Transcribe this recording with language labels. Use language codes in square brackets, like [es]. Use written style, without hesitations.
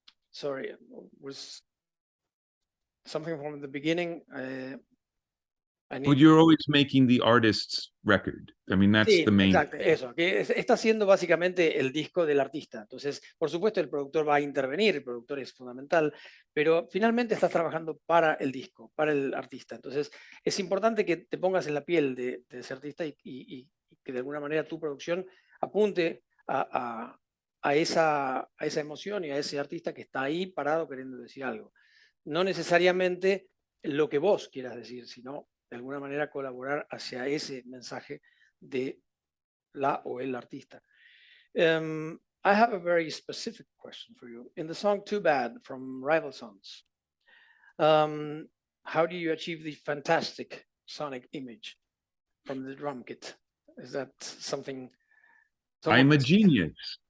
[en] Sorry, was something from the beginning. But you're always making the artist's record. I mean, that's [es] Sí, [en] the main. [es] exacto, eso, que está haciendo básicamente el disco del artista. Entonces, por supuesto, el productor va a intervenir, el productor es fundamental, pero finalmente estás trabajando para el disco, para el artista. Entonces, es importante que te pongas en la piel de ese artista y que de alguna manera tu producción apunte a esa emoción y a ese artista que está ahí parado queriendo decir algo. No necesariamente lo que vos quieras decir, sino de alguna manera colaborar hacia ese mensaje de la o el artista. [en] I have a very specific question for you. In the song Too Bad from Rival Sons, how do you achieve the fantastic sonic image from the drum kit? Is that something? I'm a genius.